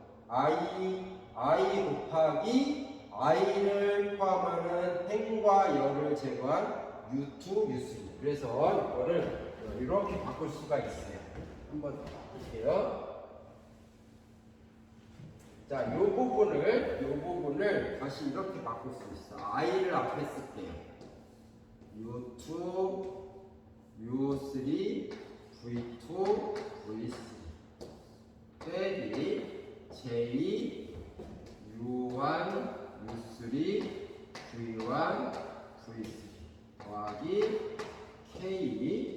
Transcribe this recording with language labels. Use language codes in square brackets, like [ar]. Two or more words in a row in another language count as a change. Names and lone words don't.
[ko] I 곱하기 i를 포함하는 행과 열을 제거한 u2, u3. 그래서 이거를 이렇게 바꿀 수가 있어요. 한번 바꿀게요. 자, 요 부분을 다시 이렇게 바꿀 수 있어. i를 앞에 쓸게요. u2, u3, v2, v3 빼기 j, u1, U3, V1, V3 더하기 K,